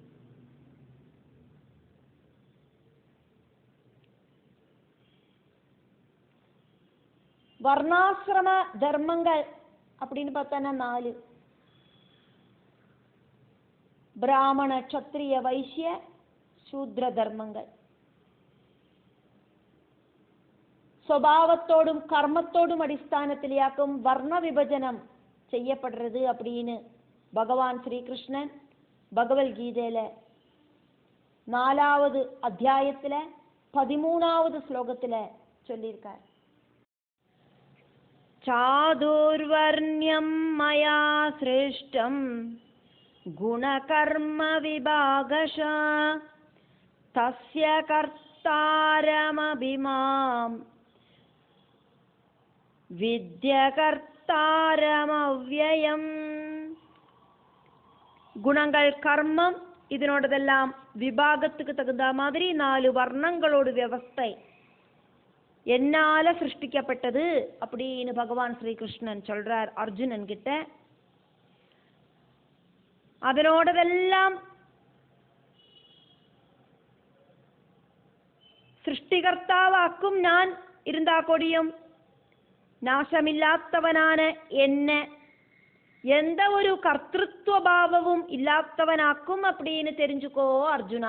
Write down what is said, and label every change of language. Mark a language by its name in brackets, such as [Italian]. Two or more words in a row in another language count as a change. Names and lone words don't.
[Tamil] வர்ணாசிரம தர்மங்கள் அப்படின்னு பார்த்தோன்னா 4. பிராமண, க்ஷத்ரிய, வைசிய, சூத்ர தர்மங்கள். [Malayalam] സ്വഭാവത്തോടും കർമ്മത്തോടും അടിസ്ഥാനത്തിലാക്കും വർണ്ണ വിഭജനം ചെയ്യപ്പെടുന്നത് அப்படின்னு ഭഗവാൻ ശ്രീകൃഷ്ണൻ ഭഗവത്ഗീതയിലെ 4வது അധ്യായത്തിലെ 13வது ശ്ലോകത്തിലെ ചൊല്ലിயிருக்கார். [Sanskrit] ചാതുർവർണ്യം മയാ സൃഷ്ടം ഗുണകർമ്മ വിഭാഗശ തസ്യ കർത്താരമഭിമാം വിദ്യകർത്താരമവ്യയം. [Tamil] குணங்கள், கர்மம் இதனோடதெல்லாம் விபாகத்துக்கு தகுந்த மாதிரி 4 வர்ணங்களோட வியவஸ்தை என்னால சிருஷ்டிக்கப்பட்டது அப்படின்னு பகவான் ஸ்ரீகிருஷ்ணன் சொல்றார் அர்ஜுனன் கிட்ட. அதனோடதெல்லாம் சிருஷ்டிகர்த்தாவாக்கும் நான் இருந்தா கொடியும் நாசமில்லாதவனான என்ன எந்த ஒரு கர்த்திருவபாவமும் இல்லாதவனாக்கும் அப்படின்னு தெரிஞ்சுக்கோ அர்ஜுனா.